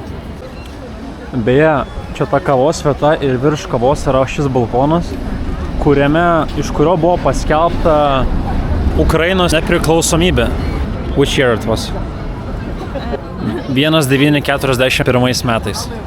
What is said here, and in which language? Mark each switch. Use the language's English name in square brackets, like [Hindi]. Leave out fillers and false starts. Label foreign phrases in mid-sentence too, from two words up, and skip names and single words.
[Lithuanian] Beje, čia ta kavos vieta ir virš kavos yra šis balkonas, iš kurio buvo paskelbta Ukrainos nepriklausomybė. [English] Which year it was? 1941 metais.